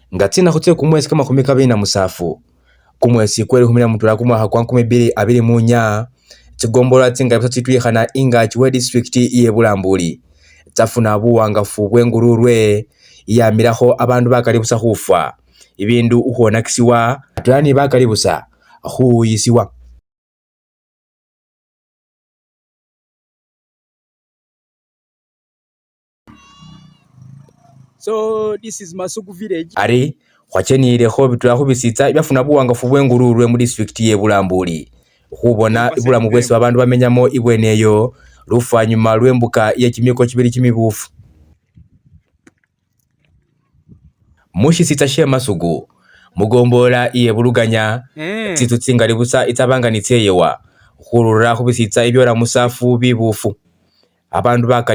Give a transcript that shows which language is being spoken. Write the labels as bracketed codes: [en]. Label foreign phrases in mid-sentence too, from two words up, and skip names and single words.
[myx] nga tsina khutse kumwesi kamakhumi kabili na musafu kumwesi kwe 20 kumwakha kwa 2024 tsigombolola tsingali busa tsitwikhana ingaki we district iye Bulambuli tsafuna buwangafu bwengururwe iyamilakho abandu bakali busa khufwa ibindu ukhwonakisiwa atwela ni bakali busa khuyisiwa. [en] So this is Masuku village. [myx] Ari khwachenilekho bitula khubisitsa byafuna buwangafu bwengururwe mu district ye Bulambuli khubona ibulamu bwesi babandu bamenyamo ibweneyo lufanyuma lwembuka ye kimiko kibili kimibufu. Mushisitsa she Masuku mugombola iye Buluganya tsitsu tsingali busa itsabanganitseyewa khurura khubisitsa ibyola musafu bibufu abandu bakali